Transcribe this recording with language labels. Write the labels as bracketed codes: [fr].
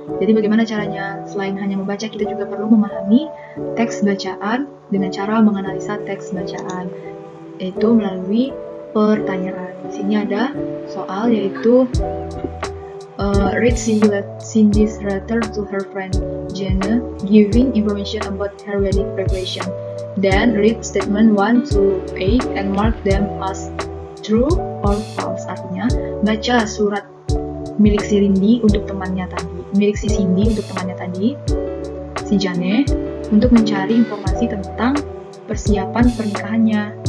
[id] Jadi bagaimana caranya? Selain hanya membaca, kita juga perlu memahami teks bacaan dengan cara menganalisa teks bacaan, yaitu melalui pertanyaan. Di sini ada soal yaitu [en] read Cindy's letter to her friend Jenna, giving information about her wedding preparation. Then read statement 1 to 8 and mark them as true or false. [id] Artinya, baca surat milik si Cindy untuk temannya tadi, si Jane, untuk mencari informasi tentang persiapan pernikahannya.